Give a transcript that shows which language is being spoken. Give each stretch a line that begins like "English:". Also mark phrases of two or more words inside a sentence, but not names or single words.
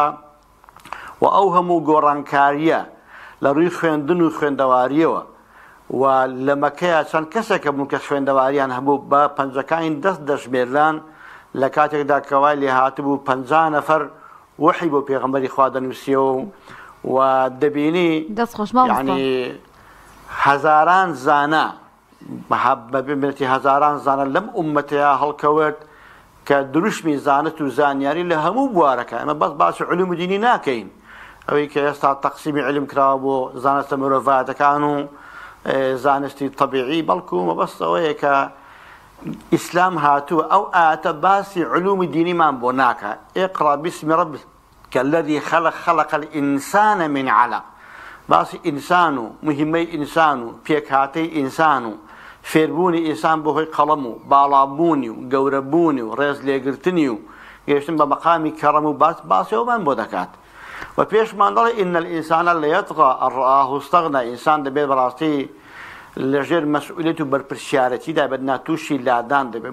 Central Kurdish: و ئەو هەموو گۆڕانکاریە لە ڕووی خوێندن و خوێندەواریەوە و لە مەکەیە چەند کەسێکە بوون کە خوێندەواریان هەبوو بە پەنجەکانی دەست دەژمێران لە کاتێکدا کەوای لێ هاتبوو 50 نەفەر وحی بۆ پێغەمبەری خوا دەنووسیەوە و دەبینی یعنی هەزاران زانە بەبێتی هەزاران زانە لەم ئومەتەیە هەڵکەوت کە دروشمی زانست و زانیاری لە هەموو بوارەکە. ئەمە بەس باسی علوم دینی ناکەین، ئەوەی کە ئێستا تەقسیمی علم کراوە بۆ زانستە مرۆڤایەتەکان و زانستی طبیعی، بەڵکو مەبەست ئەوەیە کە ئیسلام هاتووە ئەو ئاەتە باسی علومی دینیمان بۆ ناکە.
Arabic: ئیقرا بسم ربک الذی خلق الإنسان من علق،
Central Kurdish: باسی ئینسان و مهمەی ئینسان و پێکهاتەی ئینسان و فێربوونی ئینسان بۆ هۆی قەڵەم و باڵابوونی و گەورەبوونی و ڕێز لێگرتنی و گەیشتن بە مەقامی کەڕەم و باسیەوەمان بۆ دەکات. و پێشمان دەڵێ
Arabic: ئین الئینسان لەیەطغا ئەن ڕآه استەغنا،
Central Kurdish: ئینسان دەبێت بەڕاستی لەژێر مەسئولیەت و بەرپرسیارەتیدا بێت، ناتووشی لادان دەبێت.